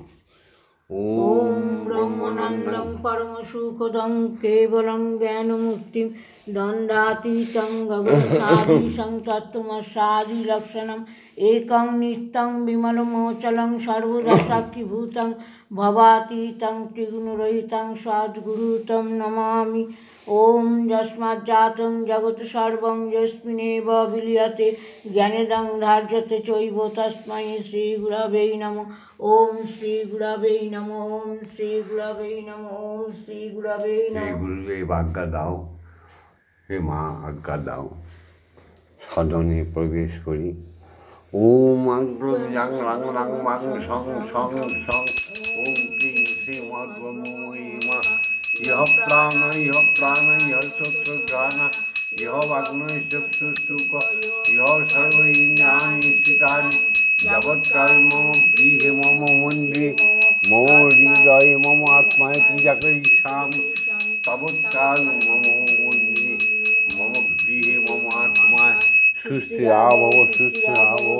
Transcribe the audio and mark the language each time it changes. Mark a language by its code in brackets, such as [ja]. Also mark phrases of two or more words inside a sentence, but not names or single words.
[sa] ওম ব্রহ্মানন্দং পরম সুখদং কেবলং জ্ঞানমূর্তিং দ্বন্দ্বাতীতং গগনসাদৃশং তত্ত্বমস্যাদি লক্ষণম একং নিত্যং বিমলমোচলং সর্বদা সাক্ষীভূতং ভবাতীতং ত্রিগুণরহিতং সদ্গুরুতম নমামি। ওম যস্মাজ্জাतं জগৎ সর্বং যস্মিন্নেব বিলীয়তে জ্ঞানেদং ধার্যতে চৈব তস্मै শ্রীগুরবে নমঃ। ওম শ্রী গুরবে নমঃ। ওম শ্রী গুরবে নমঃ। ওম শ্রী গুরবে নমঃ। [bn] হে গুরুদেব আজ্ঞা দাও, হে মা আজ্ঞা দাও, সদনে প্রবেশ করি। [sa] ওম আগ্রম জাং রাং রাং মাং সং সং সং ওম ক্রিং শ্রীং ব্রহ্মময়ী মা ইহ প্রাণ ইহ সত্য জ্ঞান ইহ বাগ্নয় চক্ষুষ্টুক ইহ সর্ব ইন্দ্রিয়াণি স্থিতানি জগৎকাল মম গৃহে মম মন্দিরে মম হৃদয়ে মম আত্মায় পূজা করিষ্যামি তাবৎকাল মম মন্দিরে মম গৃহে মম আত্মায় সুস্থিরা ভব সুস্থিরা ভব